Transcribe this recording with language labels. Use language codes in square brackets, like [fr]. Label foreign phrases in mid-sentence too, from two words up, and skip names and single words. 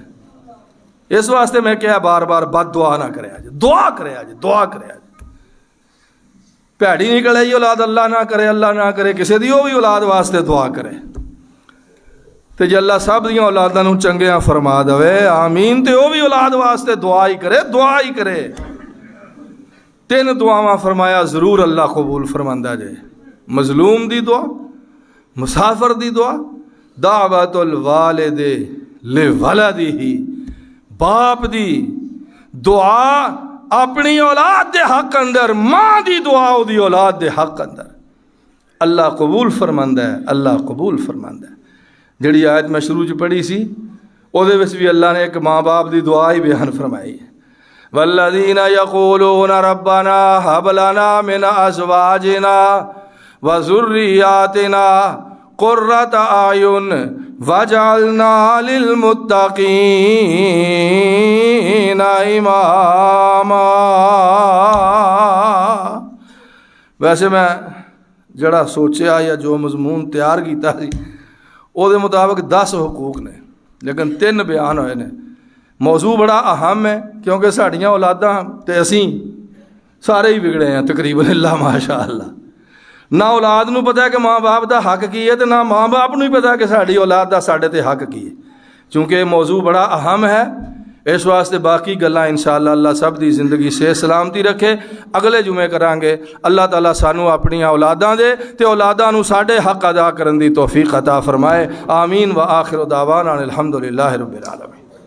[pa] اس واسطے میں کہا بار بار بد دعا نہ کرے آج، دعا کرے آج، دعا کرے آج۔ پیڑی نکلے جی اولاد، اللہ نہ کرے، اللہ نہ کرے، کسی دی وہ بھی اولاد واسطے دعا کرے تے جے اللہ سب دیاں اولاداں نوں چنگیاں فرما دے آمین، تے وہ بھی اولاد واسطے دعا ہی کرے، دعا ہی کرے۔ 3 دعاواں فرمایا ضرور اللہ قبول فرماندا جے، مظلوم دی دعا، مسافر دی دعا، [ar] دعوت الوالد لولدہ، [pa] باپ دی دعا اپنی اولاد دے حق اندر، ماں دی دعا او دی اولاد دے حق اندر اللہ قبول فرماندا ہے، اللہ قبول فرماندا ہے۔ جڑی آیت میں شروع چ پڑھی سی او دے وچ بھی اللہ نے ایک ماں باپ دی دعا ہی بیان فرمائی ہے۔ [ar] والذین یقولون ربنا هب لنا من ازواجنا وذریاتنا قرۃ اعین وجعلنا للمتقین اماما۔ [pa] ویسے میں جڑا سوچیا یا جو مضمون تیار کیتا سی او دے مطابق 10 حقوق نے، لیکن 3 بیان ہوئے نے۔ موضوع بڑا اہم ہے کیونکہ ساڑیاں اولاداں تے اسیں سارے ہی بگڑے ہیں تقریباً، اللہ ماشاء اللہ۔ نہ اولاد نو پتہ ہے کہ ماں باپ دا حق کی ہے، تے نہ ماں باپ نو ہی پتہ ہے کہ ساڑی اولاد دا ساڑے تے حق کی ہے۔ چونکہ موضوع بڑا اہم ہے، اس واسطے باقی گلاں انشاءاللہ اللہ سب دی زندگی سے سلامتی رکھے۔ اگلے جمعے کرانگے۔ اللہ تعالیٰ سانو اپنی اولاداں دے تے اولاداں نو ساڑے حق ادا کرن دی توفیق عطا فرمائے۔ آمین۔ [ar] وآخر دعوانا الحمدللہ رب العالمین۔